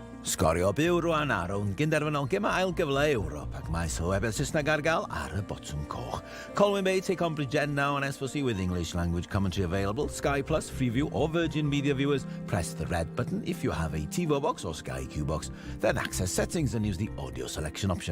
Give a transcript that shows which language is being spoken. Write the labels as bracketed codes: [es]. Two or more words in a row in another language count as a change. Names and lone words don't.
[cy] Sgorio byw rwan ar o'n gynderfynol gema ail gyfle Ewrop ac mae sylwebedd Saesneg ar gael ar y botwm coch. [en] Colwyn Bay take on Bridgen now on S4C with English language commentary available. Sky Plus, Freeview or Virgin Media viewers, press the red button if you have a TiVo box or Sky Q box, then access settings and use the audio selection option.